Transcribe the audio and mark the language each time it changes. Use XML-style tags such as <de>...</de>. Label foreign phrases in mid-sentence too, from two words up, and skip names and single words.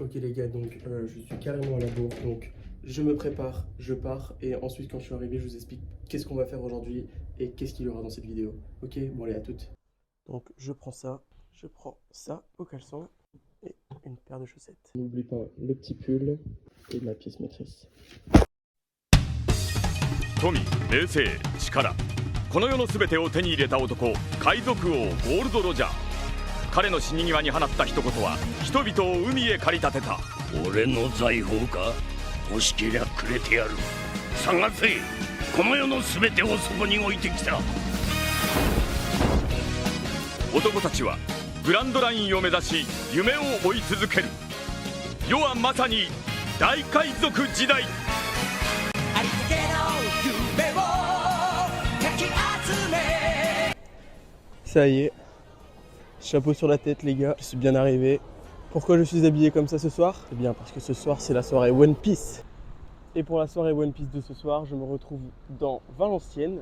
<fr>Ok les gars, donc je suis carrément à la bourre, donc je me prépare, je pars, et ensuite quand je suis arrivé, je vous explique qu'est-ce qu'on va faire aujourd'hui et qu'est-ce qu'il y aura dans cette vidéo. Ok, bon allez, à toutes. Donc je prends ça au caleçon et une paire de chaussettes. N'oublie pas le petit pull et ma pièce maîtresse.</fr> <ja>富、名声、力、この世の全てを手に入れた男、海賊王ゴールド・ロジャー。彼の死に際に放った一言は人々を海へ駆り立てた。俺の財宝か？欲しけりゃくれてやる。探せ、この世の全てをそこに置いてきた。男たちはグランドラインを目指し夢を追い続ける。世はまさに大海賊時代。</ja> <fr>Ça y est, chapeau sur la tête les gars, je suis bien arrivé. Pourquoi je suis habillé comme ça ce soir? C'est bien parce que ce soir c'est la soirée One Piece. Et pour la soirée One Piece de ce soir, je me retrouve dans Valenciennes.</fr>